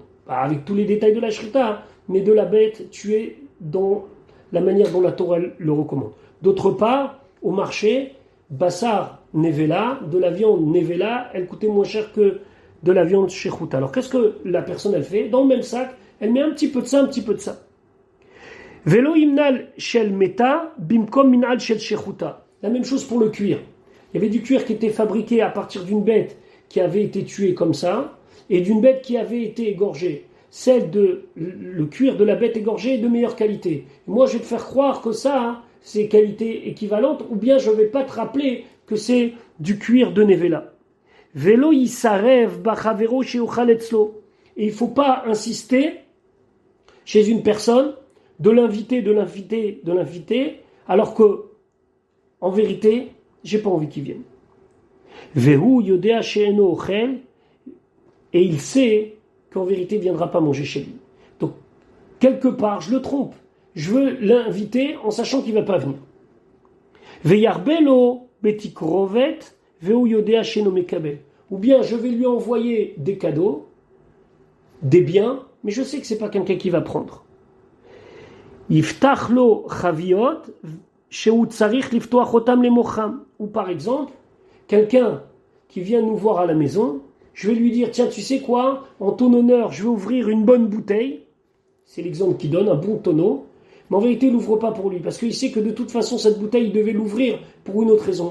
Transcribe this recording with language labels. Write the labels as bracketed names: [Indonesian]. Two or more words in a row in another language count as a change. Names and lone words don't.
[French] Pas avec tous les détails de la shrita, mais de la bête tuée dans la manière dont la Torah le recommande. D'autre part, au marché, [Hebrew] בשר נבלה, [French] de la viande Nevela, elle coûtait moins cher que de la viande Shechuta. Alors qu'est-ce que la personne elle fait? Dans le même sac, elle met un petit peu de ça, un petit peu de ça. [Hebrew] ולא מנעל של מתה במקום מנעל של שחוטה. [French] La même chose pour le cuir. Il y avait du cuir qui était fabriqué à partir d'une bête qui avait été tuée comme ça, et d'une bête qui avait été égorgée. Le cuir de la bête égorgée est de meilleure qualité. Moi, je vais te faire croire que ça, c'est qualité équivalente, ou bien je ne vais pas te rappeler que c'est du cuir de Nevela. [Hebrew] ולא יסרב בחבירו שיאכל אצלו. [French] Et il ne faut pas insister chez une personne de l'inviter, alors que, en vérité, j'ai pas envie qu'il vienne. [Hebrew] והוא יודע שאינו אוכל, [French] et il sait qu'en vérité il ne viendra pas manger chez lui. Donc, quelque part, je le trompe. Je veux l'inviter en sachant qu'il ne va pas venir. [Hebrew] וירבה לו בתקרובת והוא יודע שאינו מקבל. [French] Ou bien je vais lui envoyer des cadeaux, des biens, mais je sais que c'est pas quelqu'un qui va prendre. [Hebrew] יפתח לו חביות שהוא צריך לפתוח אותם למוכרם. [French] Ou par exemple, quelqu'un qui vient nous voir à la maison, je vais lui dire, tiens, tu sais quoi, en ton honneur, je vais ouvrir une bonne bouteille. C'est l'exemple qu'il donne, un bon tonneau. Mais en vérité, il n'ouvre pas pour lui, parce qu'il sait que de toute façon, cette bouteille, il devait l'ouvrir pour une autre raison.